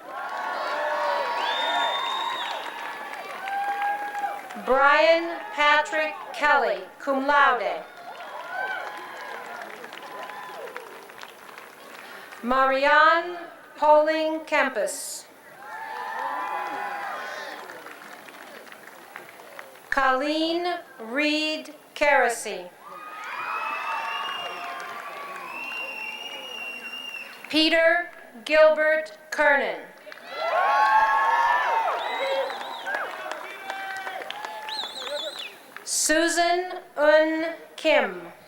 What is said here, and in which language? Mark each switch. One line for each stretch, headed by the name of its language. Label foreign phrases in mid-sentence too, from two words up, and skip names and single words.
English: Brian Patrick Kelly,
Latin: cum laude.
English: Marianne Poling Kempis. Colleen Reed Carasy. Peter Gilbert Kernan. Susan Un Kim.